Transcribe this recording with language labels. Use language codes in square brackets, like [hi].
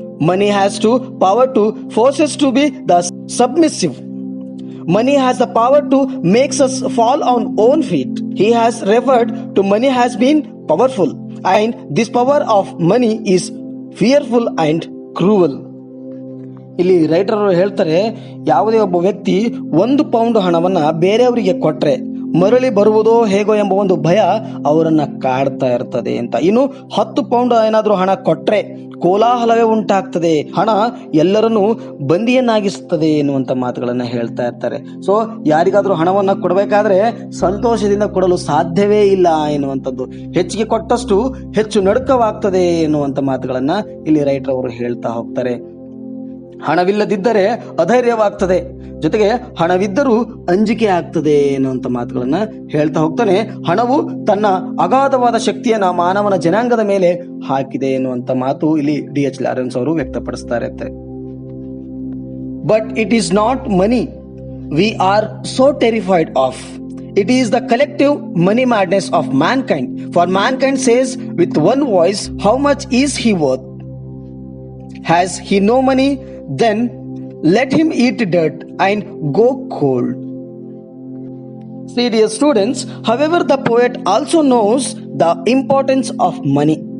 [en] Money has the power to force us to be the submissive. Money has the power to make us fall on own feet. He has referred to money has been powerful, and this power of money is fearful and cruel. [kn] ಇಲ್ಲಿ writer ಅವರು ಹೇಳ್ತಾರೆ, ಯಾವುದೇ ಒಬ್ಬ ವ್ಯಕ್ತಿ 1 pound ಹಣವನ್ನ ಬೇರೆಯವರಿಗೆ ಕೊಟ್ರೆ ಮರಳಿ ಬರುವುದೋ ಹೇಗೋ ಎಂಬ ಒಂದು ಭಯ ಅವರನ್ನ ಕಾಡ್ತಾ ಇರ್ತದೆ ಅಂತ. ಇನ್ನು 10 ಪೌಂಡ್ ಏನಾದ್ರೂ ಹಣ ಕೊಟ್ರೆ ಕೋಲಾಹಲವೇ ಉಂಟಾಗ್ತದೆ, ಹಣ ಎಲ್ಲರನ್ನೂ ಬಂದಿಯನ್ನಾಗಿಸ್ತದೆ ಎನ್ನುವಂತ ಮಾತುಗಳನ್ನ ಹೇಳ್ತಾ ಇರ್ತಾರೆ. ಸೊ ಯಾರಿಗಾದ್ರೂ ಹಣವನ್ನ ಕೊಡಬೇಕಾದ್ರೆ ಸಂತೋಷದಿಂದ ಕೊಡಲು ಸಾಧ್ಯವೇ ಇಲ್ಲ ಎನ್ನುವಂಥದ್ದು, ಹೆಚ್ಚಿಗೆ ಕೊಟ್ಟಷ್ಟು ಹೆಚ್ಚು ನಡುಕವಾಗ್ತದೆ ಎನ್ನುವಂತ ಮಾತುಗಳನ್ನ ಇಲ್ಲಿ ರೈಟರ್ ಅವರು ಹೇಳ್ತಾ ಹೋಗ್ತಾರೆ. ಹಣವಿಲ್ಲದಿದ್ದರೆ ಅಧೈರ್ಯವಾಗ್ತದೆ, ಜೊತೆಗೆ ಹಣವಿದ್ದರೂ ಅಂಜಿಕೆ ಆಗ್ತದೆ ಎನ್ನುವಂತ ಮಾತುಗಳನ್ನ ಹೇಳ್ತಾ ಹೋಗ್ತಾನೆ. ಹಣವು ತನ್ನ ಅಗಾಧವಾದ ಶಕ್ತಿಯನ್ನ ಮಾನವನ ಜನಾಂಗದ ಮೇಲೆ ಹಾಕಿದೆ ಎನ್ನುವಂತ ಮಾತು ಇಲ್ಲಿ D.H. ಲಾರೆನ್ಸ್ ಅವರು ವ್ಯಕ್ತಪಡಿಸ್ತಾ ಇರ್ತಾರೆ. [en] But it is not money we are so terrified of. It is the collective money madness of mankind. For mankind says with one voice, how much is he worth? Has he no money? Then let him eat dirt and go cold. See, dear students, however, the poet also knows the importance of money.